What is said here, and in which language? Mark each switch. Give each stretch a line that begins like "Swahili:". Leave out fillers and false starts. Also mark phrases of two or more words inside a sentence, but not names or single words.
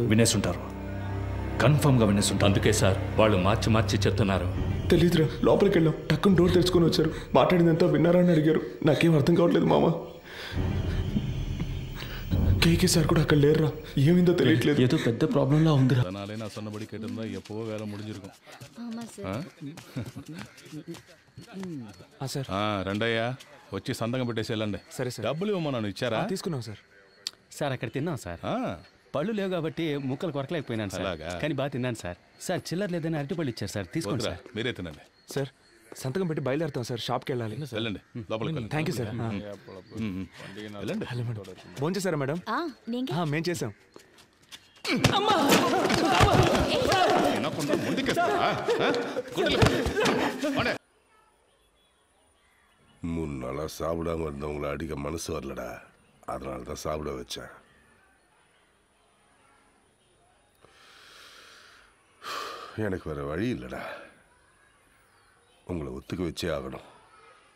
Telugu: వినేసుంటారు, కన్ఫర్మ్గా వినేసుంటారు. అందుకే సార్ వాళ్ళు మార్చి చెప్తున్నారు. తెలీదురా, లోపలికి వెళ్ళాం, టక్కున డోర్ తెరుచుకొని వచ్చారు. మాట్లాడిందంతా విన్నారా అని అడిగారు. నాకేం అర్థం కావట్లేదు మామ. కేకే సార్ కూడా అక్కడ లేరురా, ఏమిందో తెలియట్లేదు. ఏదో పెద్ద ప్రాబ్లంలా ఉందిరా.
Tamil: சொன்னபடி கேட்டிருந்தா எப்பவோ வேலை முடிஞ்சிருக்கும்.
Telugu: సార్ రండయ్యా, వచ్చి సంతకం పెట్టేసి వెళ్ళండి. సరే సార్. డబ్బులు ఇవ్వమన్నాను, ఇచ్చారా? తీసుకున్నాం సార్. సార్ అక్కడ తిన్నాం సార్. పళ్ళు లేవు కాబట్టి ముక్కలు కొరకలేకపోయినాను సార్, కానీ బాగా తిన్నాను సార్. సార్ చిల్లర లేదని అరటిపళ్ళు ఇచ్చారు సార్, తీసుకోండి సార్. మీరే తినండి సార్. సంతకం పెట్టి బయలుదేరుతాం సార్, షాప్కి వెళ్ళాలి. వెళ్ళండి, లోపలికి. థ్యాంక్ యూ సార్. ఫోన్ చేశారా మేడం? మేం చేసాం.
Tamil: மூணு நாளா சாப்பிடாம இருந்தவங்களை அடிக்க மனசு வரலடா, அதனால தான் சாப்பிட வச்சேன். எனக்கு வேற வழி இல்லைடா, உங்களை ஒத்துக்க வச்சே ஆகணும்.